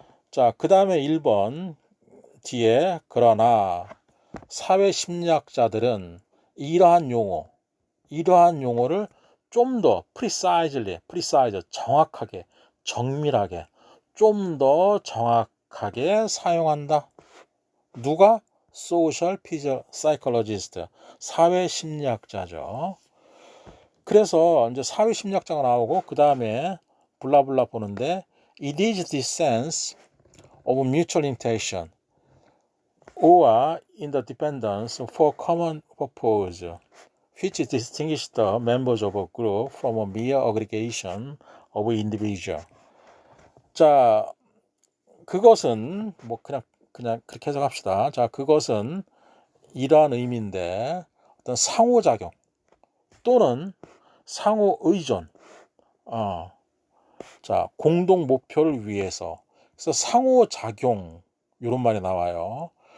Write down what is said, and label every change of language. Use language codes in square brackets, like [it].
[ko] 자, 그 다음에 1번 뒤에 그러나 사회심리학자들은 이러한 용어를 좀 더 precise, 정확하게, 정밀하게, 좀 더 정확하게 사용한다. 누가? [en] social psychologist, [ko] 사회심리학자죠. 그래서 이제 사회심리학자가 나오고 그 다음에 블라블라 보는데 [en] it is this sense of mutual intention or interdependence for common purpose which distinguish the members of a group from a mere aggregation of individual. [ko] 자, 그것은 뭐 그냥 그렇게 해석합시다. 자, 그것은 이러한 의미인데 어떤 상호작용 또는 상호 의존, 자 공동 목표를 위해서 그래서 상호작용 이런 말이 나와요.